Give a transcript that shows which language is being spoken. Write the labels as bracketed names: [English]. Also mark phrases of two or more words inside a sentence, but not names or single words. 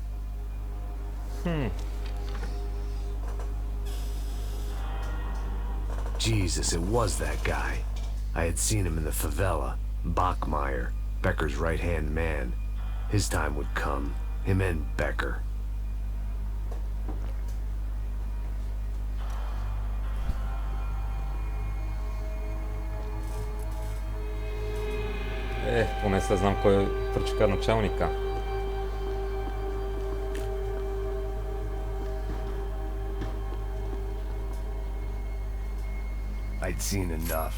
[English] Jesus, it was that guy. I had seen him in the favela. Bachmeyer, Becker's right-hand man. His time would come. Him and Becker. [Bulgarian] Поне сега знам кой прочека началника. [English] I'd seen enough.